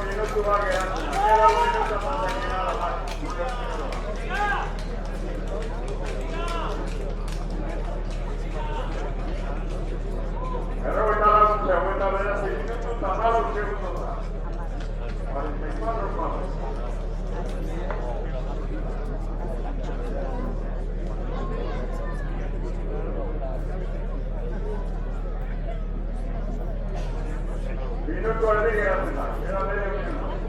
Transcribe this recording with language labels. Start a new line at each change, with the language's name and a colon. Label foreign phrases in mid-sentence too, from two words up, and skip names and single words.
Basque: minutua geratzen da.
Spanish: Queda 1 minuto más aquí nada más.
Basque: Berrogeita laguntze, hogeita bederatzi minutu eta 14 segundos da. 44 más. Minutu erdi geratzen da,
Spanish: queda medio minuto.